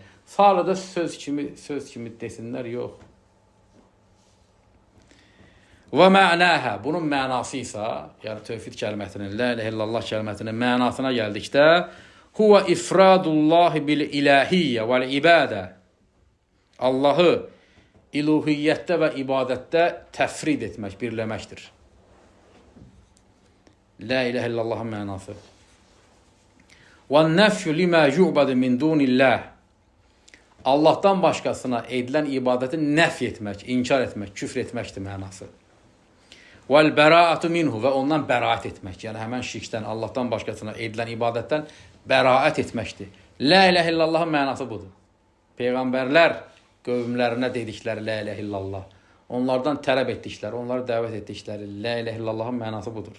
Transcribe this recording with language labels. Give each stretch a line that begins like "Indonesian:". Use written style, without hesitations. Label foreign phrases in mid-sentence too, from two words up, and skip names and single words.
Azerbaijani: Sadəcə söz kimi desinlər, yox.
Arabic: ومعناها,
Azerbaijani: bunun mənası isə, yəni tövhid kəlməsinin,
Arabic: لا إله إلا الله
Azerbaijani: kəlməsinin mənasına gəldikdə,
Arabic: هو إفراد الله بالإلهية والعبادة.
Azerbaijani: Allahı İluhiyyətdə və ibadətdə təfrid etmək, birləməkdir.
Arabic: لا إله إلا الله
Azerbaijani: mənası.
Arabic: وَالنَّفْيُ لِمَا يُعْبَدُ مِنْ دُونِ اللّٰهِ.
Azerbaijani: Allahdan başqasına edilən ibadəti nəf etmək, inkar etmək, küfr etməkdir mənası.
Arabic: وَالْبَرَاءَةُ مِنْهُ
Azerbaijani: və ondan bəraət etmək, yəni həmən şirkdən, Allahdan başqasına edilən ibadətdən bəraət etməkdir.
Arabic: لا إله إلا الله
Azerbaijani: mənası budur. Peyğəmbərlər qövmlərinə dedikləri
Arabic: لا إله إلا الله,
Azerbaijani: onlardan tələb etdikləri, onları dəvət etdikləri
Arabic: لا إله إلا الله
Azerbaijani: mənası budur.